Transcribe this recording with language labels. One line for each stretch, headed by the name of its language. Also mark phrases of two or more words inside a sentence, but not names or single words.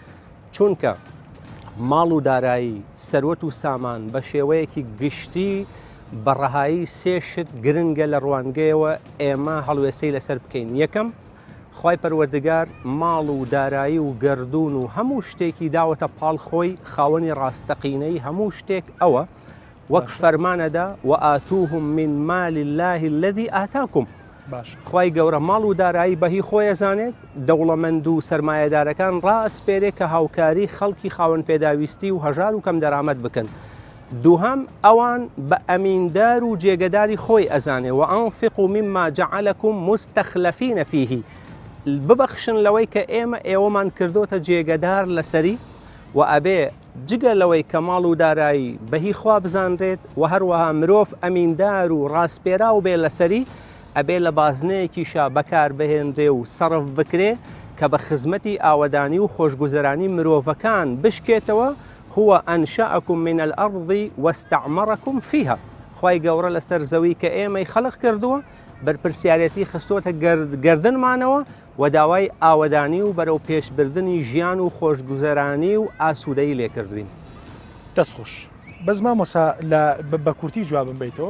Central Kurdish: چونکە ماڵ و دارایی سەروەت و سامان بە شێوەیەکی گشتی بەڕەهایی سێشت گرنگە لە ڕوانگەیەوە ئێمە هەڵوێستەی لەسەر بکەین. یەکەم، خوای پەروەردگار ماڵ و دارایی و گردون و هەموو شتێکی داوەتە پاڵ خۆی خاوەنی ڕاستەقینەی هەموو شتێک ئەوە وەک فەرمانەدا
Arabic: و ئاتوهم من مال الله الذي آتاكم.
Central Kurdish: خوای گەورە ماڵ و دارایی بەهی خۆی ئەزانێت، دەوڵەمەند و سەرمایەدارەکان ڕائسپێرێ کە هاوکاری خەڵکی خاوەن پێداویستی و هەژار و کەم دەرامەت بکەن. دووهەم، ئەوان بە ئەمیندار و جێگەداری خۆی ئەزانێ
Arabic: و ئەنفقوا مما جعلكم مستخلفين فيه.
Central Kurdish: ببەخشن لەوەی کە ئێوەمان کردوتە جێگەدار لەسەری و ئەبێ جگە لەوەی کە ماڵ و دارایی بەهی خوا بزانرێت و هەروەها مرۆڤ ئەمیندار و ڕاستپێرا و بێ لەسەری ئەبێ لە بازنەیەکیشا بەکار بهێنرێ و سەرف بکرێ کە بە خزمەتی ئاوەدانی و خۆشگوزەرانی مرۆڤەکان بشکێتەوە.
Arabic: هو أنشأكم من الأرض واستعمركم فيها.
Central Kurdish: خوای گەورە لەسەر زەوی کە ئێمەی خەڵق کردووە بەرپرسیارەتی خستۆتە گردنمانەوە و داوای ئاوەدانی و بەرەو پێشبردننی ژیان و خۆشگوزەرانی و ئاسوودەی لێکردوین. دەستخۆش بەس مامۆسا بە کورتی جوابم بیتەوە.